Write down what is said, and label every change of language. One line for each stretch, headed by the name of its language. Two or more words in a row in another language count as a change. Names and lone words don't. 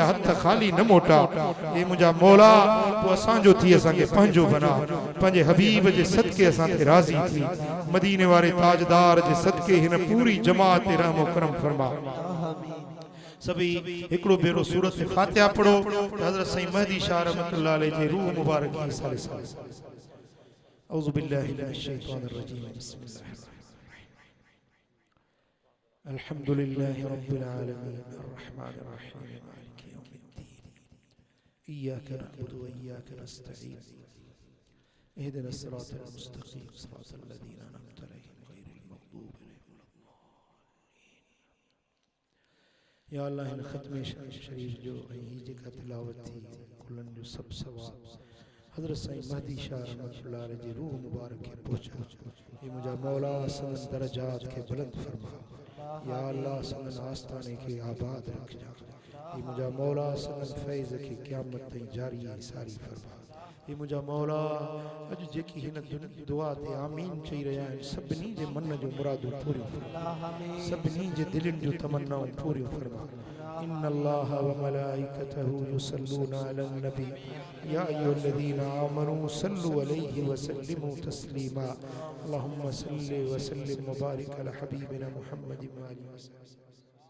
Sindhi: हथ खाली न मोटा हे मुंहिंजा मौला तू असांजो थी असांखे पंहिंजो बना पंहिंजे हबीब जे सदके असांखे राज़ी थी मदीने वारे ताजदार जे सदके हिन पूरी जमात ते रहम करम फरमा सभी हिकड़ो बेरो सूरत फातिहा पढ़ो हजरत सईद महदी शाह
Arabic: رحمة الله عليه
Sindhi: जे रूह मुबारक की साले साल
Arabic: أعوذ بالله من الشيطان الرجيم بسم الله الر الحمد لله رب العالمين الرحمن الرحيم مالك يوم الدين إياك نعبد وإياك نستعين اهدنا الصراط المستقيم صراط الذين أنعمت عليهم غير المغضوب عليهم ولا الضالين
Sindhi: या अल्लाह इन खत्म शरीफ जो ही जेका तिलावत थी कुलन जो सब सवाब हजरत सईद महदी शाह
Arabic: رحمة الله عليه
Sindhi: जी रूह मुबारक के पहुंचा ये मुझा मौला सनन दरजात के बुलंद फरमा या अल्लाह सनन आस्ताने के आबाद रख जा ये मुझा मौला सनन फैज़ की क़यामत तई जारी सारी फरमा ये मुझा मौला अज जेकी हिन दुआ ते आमीन चई रहा है सभनी जे मन जो मुरादू पूरी फरमा सभनी जे दिलन जो तमन्नाऊं पूरी फरमा
Arabic: إن الله وملائكته يصلون على النبي يا أيها الذين آمنوا صلوا عليه وسلموا تسليما اللهم صل وسلم وبارك على حبيبنا محمد وآله وسلم.